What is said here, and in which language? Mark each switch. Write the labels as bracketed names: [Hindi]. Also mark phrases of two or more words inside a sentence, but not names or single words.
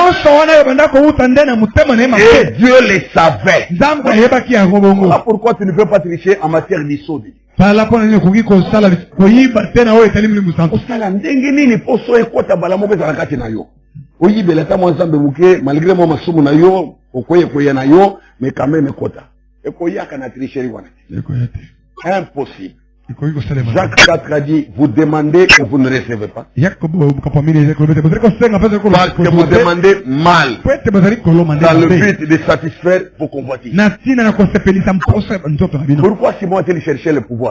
[French] Et Dieu le savait. Voilà pourquoi tu ne peux pas tricher en matière d'issue. Malgré moi [Lingala] masumu na yo okoye na yo [French] mais quand même [Lingala] kota ekoyaka na tricherie wana impossible. [French] Jacques 4 a dit, vous demandez et vous ne recevez pas. Parce que vous demandez mal. Dans le but de satisfaire vos convoitises. Pourquoi Simon a-t-il cherché le pouvoir?